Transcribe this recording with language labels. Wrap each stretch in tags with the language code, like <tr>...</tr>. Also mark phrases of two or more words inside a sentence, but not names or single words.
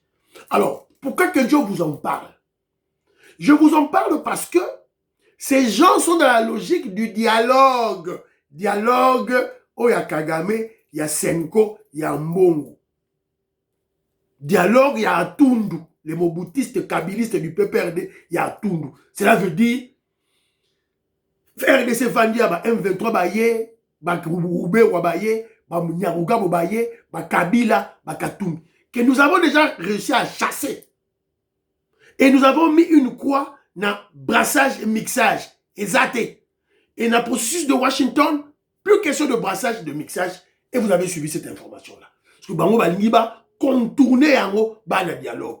<fr>Alors, pourquoi que je vous en parle? Je vous en parle parce que ces gens sont dans la logique du dialogue. Dialogue, oh, il y a Kagame, il y a Senko, il y a Mbongo. Dialogue, il y a Atundu. Les moboutistes, kabilistes du PPRD, il y a Atundu. Cela veut dire, RDC Fandia, M23 Baye, Roube Wabaye, Nyaruga Baye, Kabila, Katumbi, que nous avons déjà réussi à chasser. Et nous avons mis une croix dans brassage et mixage. Exacté. Et dans le processus de Washington, plus question de brassage et de mixage. Et vous avez suivi cette information-là. Parce que Bango Balingiba contourner en haut, le dialogue.</fr>